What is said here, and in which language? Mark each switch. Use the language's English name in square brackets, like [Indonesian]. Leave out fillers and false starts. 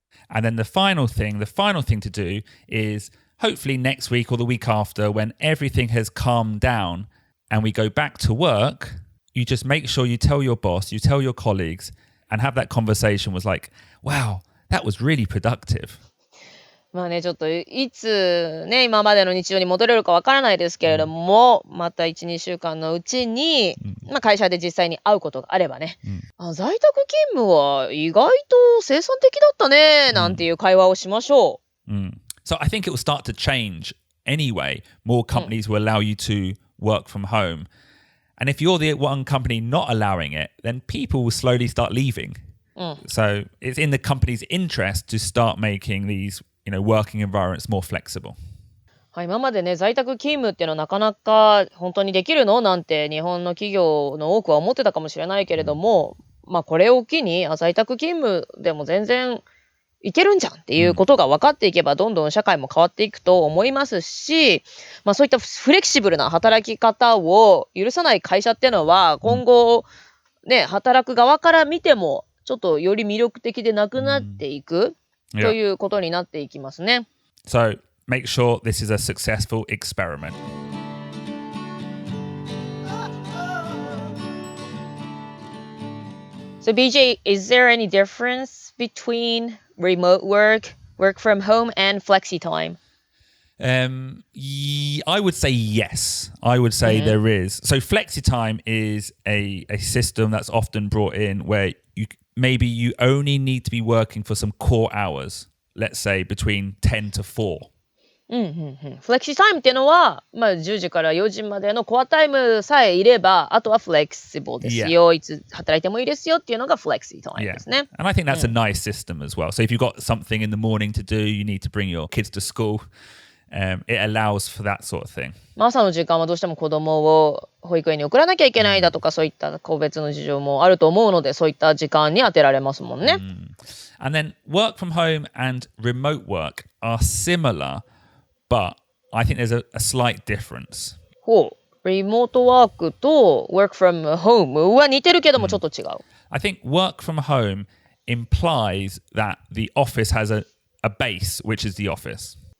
[English] And then the final thing to do is hopefully next week or the week after when everything has calmed down and we go back to work, you just make sure you tell your boss, you tell your colleagues and have that conversation was like, wow, that was really productive. [Japanese] ちょっといつね、今までの日常に戻れるかわからないですけれども、また1、2週間のうちに、会社で実際に会うことがあればね、在宅勤務は意外と生産的だったね、なんていう会話をしましょう。 [English] So I think it will start to change anyway. More companies will allow you to work from home. And if you're the one company not allowing it, then people will slowly start leaving. So it's in the company's interest to start making these,working environments more flexible. [Japanese] 今までね、在宅勤務っていうのはなかなか本当にできるのなんて日本の企業の多くは思ってたかもしれないけれども、これを機に在宅勤務でも全然いけるんじゃんっていうことが分かっていけばどんどん社会も変わっていくと思いますし、そういったフレキシブルな働き方を許さない会社っていうのは今後ね、働く側から見てもちょっとより魅力的でなくなっていくということになっていきますね。 [English] So make sure this is a successful experiment. So BJ, is there any difference between remote work, work from home, and flexi time? I would say yes. I would say there is. So flexi time is a system that's often brought in where maybe you only need to be working for some core hours, let's say between 10 to 4. [Japanese] フレキシタイムっていうのは、10時から4時までのコアタイムさえいれば、あとはフレキシブルですよ。いつ働いてもいいですよっていうのがフレキシタイムですね。 [English] And I think that's a nice system as well. So if you've got something in the morning to do, you need to bring your kids to school, it allows for that sort of thing. [Japanese] 朝の時間はどうしても子供を保育園に送らなきゃいけないだとか、そういった個別の事情もあると思うので、そういった時間に当てられますもんね。 [English] And then work from home and remote work are similar.But I think there's a slight difference. [Japanese] リモートワークと [English] work from home [Japanese] は似てるけどもちょっと違う。 [English] I think work from home implies that the office has a base, which is the office.